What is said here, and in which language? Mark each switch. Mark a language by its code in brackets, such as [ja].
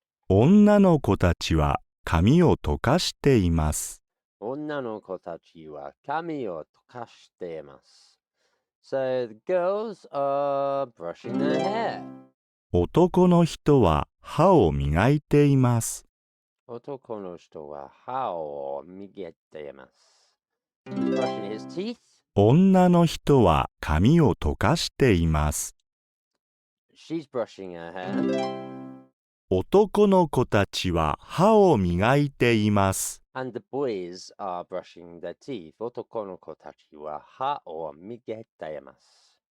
[ja] 女の子たちは髪を溶かしています。女の子たちは髪を溶かしています。 [en] So the girls are brushing their hair. [ja] 男の人は歯を磨いています。男の人は歯を磨いています。 [en] He's brushing his teeth. [ja] 女の人は髪を溶かしています。 [en] she's brushing her hair. [ja] 男の子たちは歯を磨いています。 [en] And the boys are brushing their teeth. [ja] 男の子たちは歯を磨いています。